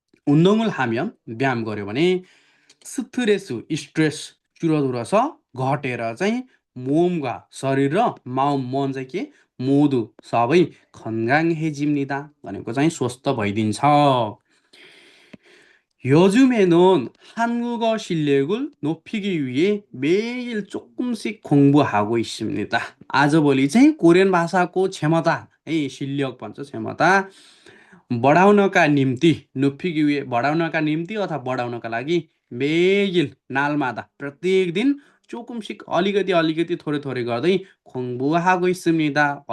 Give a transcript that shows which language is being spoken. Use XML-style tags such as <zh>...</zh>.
<ko>운동을 하면</ko> <ne>व्यायाम गर्यो भने स्ट्रेस 줄어들어서 घटेर चाहिँ 몸과 शरीर र मन चाहिँ के 모두 सबै 건강해집니다 भनेको चाहिँ स्वस्थ भइदिन्छ।</ne> <ko>요즘에는 한국어 실력을 높이기 위해 매일 조금씩 공부하고 있습니다.</ko> <ne>आजभोलि चाहिँ कोरियन भाषाको क्षमता है, 실력 भन्छ क्षमता बढाउनका निम्ति बढाउनका निम्ति अथवा बढाउनका लागि 매일 날마다 प्रत्येक दिन 조금씩 अलिकति थोरै गर्दै</ne> <ko>공부하고 있습니다.</ko>